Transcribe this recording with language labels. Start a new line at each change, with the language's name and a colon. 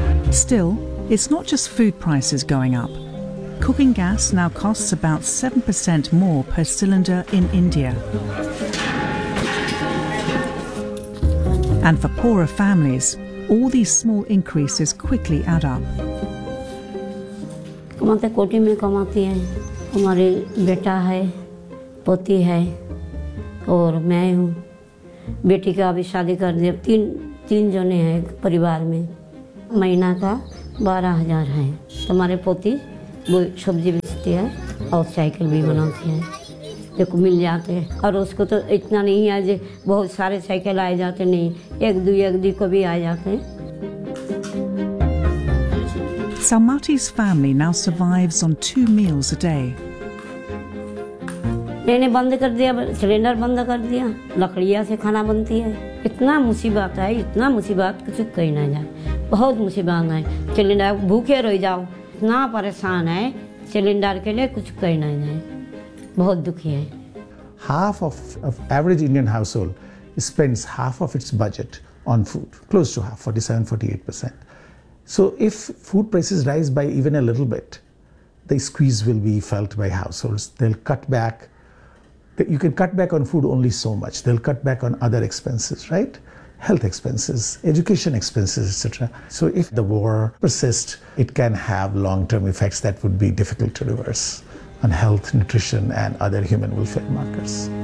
English: Still, it's not just food prices going up. Cooking gas now costs about 7% more per cylinder in India. And for poorer families, all these small increases quickly add up.
Hindi: कमाते कोटी में कमाती हैं, हमारे बेटा है, पोती है, और मैं हूँ। बेटी का अभी शादी कर दिया, तीन जने हैं परिवार में, महीना का 12,000 है हमारे पोती वो सब्जी बेचती है और साइकिल भी बनाती है देखो मिल जाते हैं और उसको तो इतना नहीं है जो बहुत सारे साइकिल आए जाते नहीं एक दो को भी आ जाते हैं
English: Salmati's family now survives on 2 meals a day.
Hindi: मैंने बंद कर दिया सिलेंडर बंद कर दिया लकड़िया से खाना बनती है इतना मुसीबत है, इतना मुसीबत कुछ कहीं ना जाए, बहुत मुसीबत है। सिलेंडर भूखे रह जाओ, इतना परेशान है सिलेंडर के लिए कुछ कहीं ना जाए, बहुत दुखी है।
English: Half of average Indian household spends half of its budget on food, close to half, 47-48%. So if food prices rise by even a little bit, the squeeze will be felt by households, they'll cut back. You can cut back on food only so much. They'll cut back on other expenses, right? Health expenses, education expenses, etc. So if the war persists, it can have long-term effects that would be difficult to reverse on health, nutrition, and other human welfare markers.